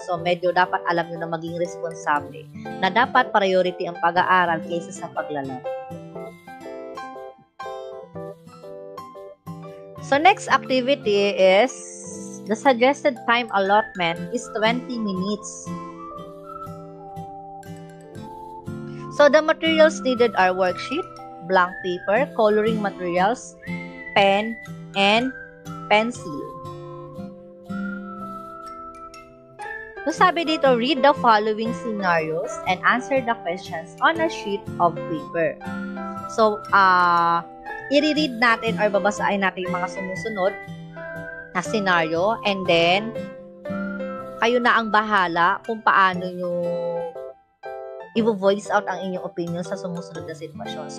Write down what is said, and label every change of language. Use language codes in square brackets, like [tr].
[tl] So, medyo dapat alam nyo na maging responsable na dapat priority ang pag-aaral kaysa sa paglalaro. [en] So, next activity is the suggested time allotment is 20 minutes. So, the materials needed are worksheet, blank paper, coloring materials, pen, and pencil. So, [tl] sabi dito, [en] read the following scenarios and answer the questions on a sheet of paper. [tl] So, i-read natin or babasahin natin yung mga sumusunod na scenario [en] and then, [tl] kayo na ang bahala kung paano nyo i-voice out ang inyong opinion sa sumusunod na sitwasyon.